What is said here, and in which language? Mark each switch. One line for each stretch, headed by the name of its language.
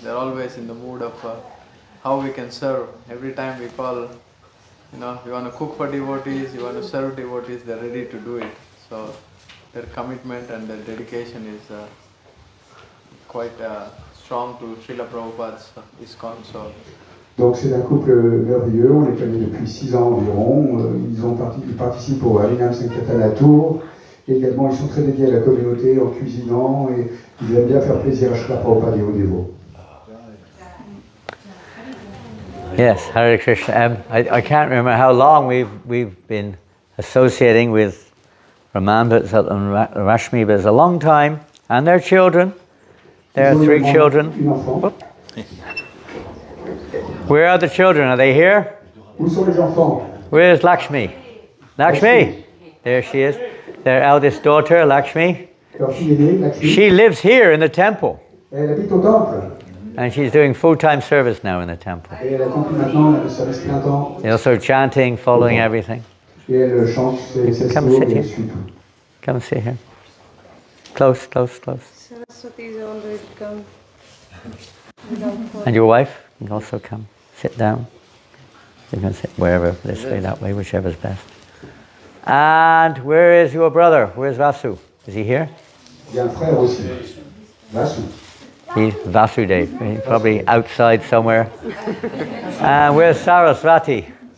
English: They're always in the mood of how we can serve. Every time we call, you want to cook for devotees, you want to serve devotees, they're ready to do it. So their commitment and their dedication is quite strong to Srila Prabhupada's ISKCON. So.
French: Donc c'est un couple merveilleux, on les connaît depuis 6 ans environ. Ils participent au Harinam Sankirtan à Tours. Et également, ils sont très dédiés à la communauté en cuisinant et ils aiment bien faire plaisir à Srila Prabhupada et aux dévots.
English: Yes, Hare Krishna. I can't remember how long we've been associating with Raman and Rashmi, but it's a long time. And their children. There are 3 children. Where are the children? Are they here?
French: Où sont les enfants?
English: Where is Lakshmi? Lakshmi! There she is. Their eldest daughter, Lakshmi.
French: Leur fille aînée, Lakshmi.
English: She lives here in the temple.
French: Elle habite au temple.
English: And she's doing full-time service now in the temple.
French: Et elle accomplit maintenant le service plein temps.
English: And also chanting, following everything.
French: Et elle chante ses
English: Come
French: stylos
English: sit
French: et
English: here.
French: elle suit tout.
English: Come sit here. Close. Saraswati is always come. And your wife can also come. Sit down. You can sit wherever, this way, that way, whichever's best. And where is your brother? Where's Vasu? Is he here?
French: Il y a un frère aussi, Vasu.
English: He's Vasudev. He's probably outside somewhere. And where's Saraswati?